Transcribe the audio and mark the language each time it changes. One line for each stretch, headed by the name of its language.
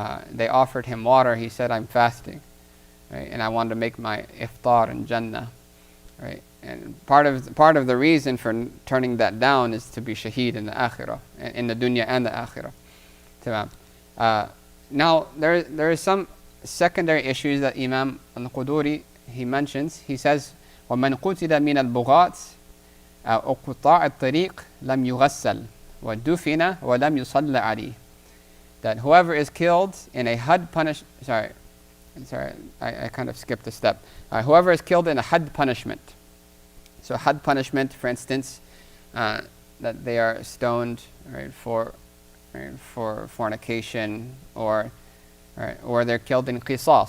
English: They offered him water. He said, I'm fasting, right, and I want to make my iftar in Jannah, right? And part of the reason for turning that down is to be shaheed in the akhirah, in the dunya and the akhirah. Tamam. Now there is some secondary issues that Imam al-Quduri he mentions. He says,
Arabic: وَمَنْ قُتِلَ مِنَ الْبُغَاةِ أَوْ قُطَّاعِ الطَّرِيقِ لَمْ يُغَسَّلْ وَدُفِنَ وَلَمْ يُصَلَّ عَلَيْهِ.
English: That whoever is killed in a had punishment, I kind of skipped a step. Whoever is killed in a had punishment. So had punishment, for instance, that they are stoned, right, for fornication, or they're killed in qisas.